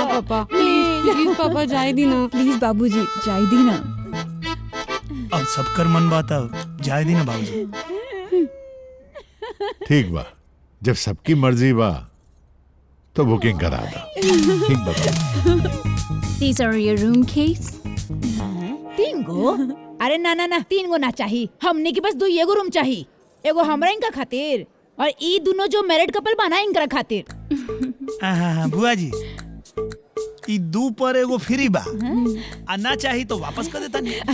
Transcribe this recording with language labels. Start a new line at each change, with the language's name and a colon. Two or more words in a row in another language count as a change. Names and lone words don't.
Bhojpuri: हाँ पापा, प्लीज पापा जाए दी ना। प्लीज बाबूजी जाए दी ना। अब सबकर मन बात, जाए दी ना बाबूजी। ठीक बा, जब सबकी मर्जी बा तो बुकिंग करा दा। ठीक बा।
English: These are your room keys.
Bhojpuri: 3 गो? अरे ना 3 गो ना चाहिए। हमने की बस 2 एगो रूम चाहिए। एगो हमरा इनका खातिर और ई दोनों जो
English: married couple
Bhojpuri: बना इनका खातिर। हाँ बुआ जी, ई 2 पर एगो फ्री बा। आ ना चाहिए तो वापस कर देता नहीं।